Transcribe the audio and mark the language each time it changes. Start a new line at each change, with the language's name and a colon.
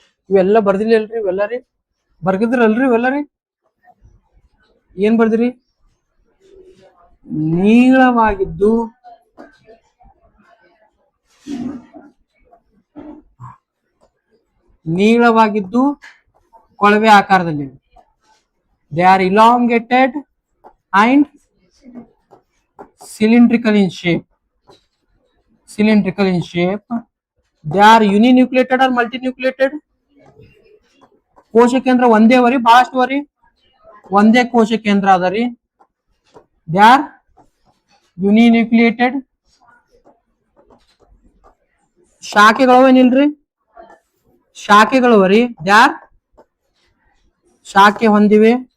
Kannada: ಇವೆಲ್ಲ ಬರ್ದಿಲ್ಲ ಅಲ್ರಿ, ಇವೆಲ್ಲ ರೀ ಬರ್ಗಿದ್ರಲ್ರಿ, ಇವೆಲ್ಲ ರೀ ಏನ್ ಬರ್ದಿರಿ, ನೀಳವಾಗಿದ್ದು ನೀಳವಾಗಿದ್ದು ಕೊಳವೆ ಆಕಾರದಲ್ಲಿ.
English: They are elongated and cylindrical in shape. Cylindrical in shape. They are uninucleated or multinucleated.
Kannada: ಕೋಶ ಕೇಂದ್ರ ಒಂದೇ ವರಿ, ಬಹಳಷ್ಟು ವರಿ, ಒಂದೇ ಕೋಶ ಕೇಂದ್ರ ಅದ ರೀ.
English: They are uninucleated.
Kannada: ಶಾಖೆಗಳು ಏನಿಲ್ರಿ, ಶಾಖೆಗಳು ವರಿ,
English: they are
Kannada: ಶಾಖೆ ಹೊಂದಿವೆ.